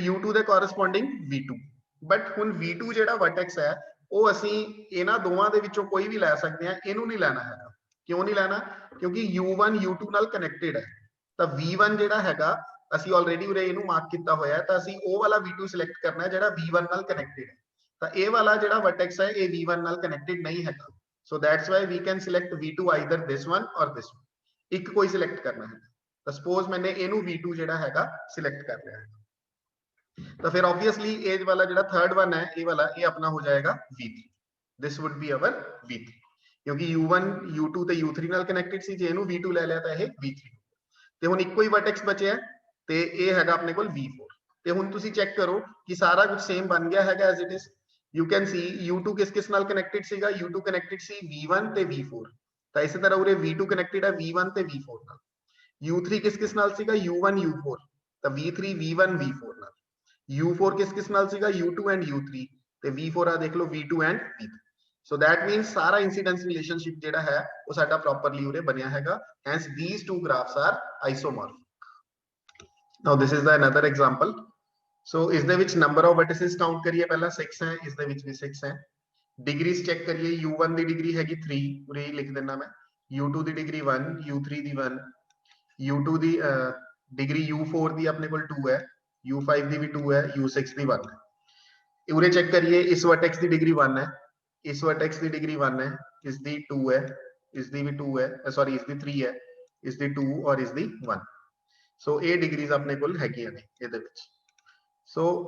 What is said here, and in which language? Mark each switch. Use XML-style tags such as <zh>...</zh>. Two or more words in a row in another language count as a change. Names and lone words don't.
<pa>u2 ਦੇ ਕੋਰਸਪੋਂਡਿੰਗ v2 ਬਟ ਹੁਣ v2 ਜਿਹੜਾ ਵਰਟੈਕਸ ਹੈ ਉਹ ਅਸੀਂ ਇਹਨਾਂ ਦੋਵਾਂ ਦੇ ਵਿੱਚੋਂ ਕੋਈ ਵੀ ਲੈ ਸਕਦੇ ਹਾਂ ਇਹਨੂੰ ਨਹੀਂ ਲੈਣਾ ਹੈਗਾ ਕਿਉਂ ਨਹੀਂ ਲੈਣਾ ਕਿਉਂਕਿ u1 u2 ਨਾਲ ਕਨੈਕਟਡ ਹੈ ਤਾਂ v1 ਜਿਹੜਾ ਹੈਗਾ ਅਸੀਂ ਆਲਰੇਡੀ ਉਰੇ ਇਹਨੂੰ ਮਾਰਕ ਕੀਤਾ ਹੋਇਆ ਹੈ ਤਾਂ ਅਸੀਂ ਉਹ ਵਾਲਾ v2 ਸਿਲੈਕਟ ਕਰਨਾ ਹੈ ਜਿਹੜਾ v1 ਨਾਲ ਕਨੈਕਟਡ ਹੈ ਤਾਂ ਇਹ ਵਾਲਾ ਜਿਹੜਾ ਵਰਟੈਕਸ ਹੈ ਇਹ v1 ਨਾਲ ਕਨੈਕਟਡ ਨਹੀਂ ਹੈਗਾ</pa> <en>so that's why we can select v2 either this one or this one</en> <pa>ਇੱਕ ਕੋਈ ਸਿਲੈਕਟ ਕਰਨਾ ਹੈ ਤਾਂ ਸਪੋਜ਼ ਮੈਨੇ ਇਹਨੂੰ v2 ਜਿਹੜਾ ਹੈਗਾ ਸਿਲੈਕਟ ਕਰ ਲਿਆ ਹੈ ਤਾਂ ਫਿਰ ਆਬਵੀਅਸਲੀ ਇਹ ਵਾਲਾ ਜਿਹੜਾ ਥਰਡ ਵਨ ਹੈ ਇਹ ਵਾਲਾ ਇਹ ਆਪਣਾ ਹੋ ਜਾਏਗਾ v3</pa> <en>this would be our v3</en> <pa>ਕਿਉਂਕਿ u1 u2 ਤੇ u3 ਨਾਲ ਕਨੈਕਟਡ ਸੀ ਜੇ ਇਹਨੂੰ v2 ਲੈ ਲਿਆ ਤਾਂ ਇਹ v3 ਤੇ ਹੁਣ ਇੱਕੋ ਹੀ ਵਰਟੈਕਸ ਬਚਿਆ ਤੇ ਇਹ ਹੈਗਾ ਆਪਣੇ ਕੋਲ v4 ਤੇ ਹੁਣ ਤੁਸੀਂ ਚੈੱਕ ਕਰੋ ਕਿ ਸਾਰਾ ਕੁਝ ਸੇਮ ਬਣ ਗਿਆ ਹੈਗਾ</pa> <en>as it is you can see</en> <pa>u2 ਕਿਸ ਨਾਲ ਕਨੈਕਟਡ ਸੀਗਾ u2 ਕਨੈਕਟਡ ਸੀ v1 ਤੇ v4 ਤਾਂ ਇਸੇ ਤਰ੍ਹਾਂ ਉਰੇ v2 ਕਨੈਕਟਡ ਹੈ v1 ਤੇ v4 ਨਾਲ u3 ਕਿਸ ਨਾਲ ਸੀਗਾ u1 u4 ਤਾਂ v3 v1 v4 ਨਾਲ u4 ਕਿਸ ਨਾਲ ਸੀਗਾ u2 and u3 ਤੇ v4 ਆ ਦੇਖ ਲਓ v2 and v3</pa> <en>so that means</en> <pa>ਸਾਰਾ</pa> <en>incidence relationship</en> <pa>ਜਿਹੜਾ ਹੈ ਉਹ ਸਾਡਾ ਪ੍ਰੋਪਰਲੀ ਉਰੇ ਬਣਿਆ ਹੈਗਾ</pa> <en>hence these two graphs are isomorphic now this is the another example</en> <pa>ਸੋ ਇਸ ਦੇ ਵਿੱਚ</pa> <en>number of vertices count</en> <pa>ਕਰੀਏ ਪਹਿਲਾਂ 6 ਹੈ ਇਸ ਦੇ ਵਿੱਚ ਵੀ 6 ਹੈ ਡਿਗਰੀਜ਼ ਚੈੱਕ ਕਰੀਏ u1 ਦੀ ਡਿਗਰੀ ਹੈਗੀ 3 ਉਰੇ ਹੀ ਲਿਖ ਦਿੰਦਾ ਮੈਂ u2 ਦੀ ਡਿਗਰੀ 1 u3 ਦੀ 1 u2 ਦੀ ਡਿਗਰੀ u4 ਦੀ ਆਪਣੇ ਕੋਲ 2 ਹੈ u5 ਦੀ ਵੀ 2 ਹੈ u6 ਦੀ 1 ਹੈ ਉਰੇ ਚੈੱਕ ਕਰੀਏ ਇਸ ਵਰਟੈਕਸ ਦੀ ਡਿਗਰੀ 1 ਹੈ ਇਸ ਵਰਟੈਕਸ ਦੀ ਡਿਗਰੀ 1 ਹੈ ਇਸ ਦੀ 2 ਹੈ ਇਸ ਦੀ ਵੀ 2 ਹੈ ਸੌਰੀ ਇਸ ਦੀ 3 ਹੈ ਇਸ ਦੀ 2 ਔਰ ਇਸ ਦੀ 1 ਸੋ ਇਹ ਡਿਗਰੀਜ਼ ਆਪਣੇ ਕੋਲ ਹੈਗੀਆਂ ਨੇ ਇਹਦੇ ਵਿੱਚ ਸੋ</pa>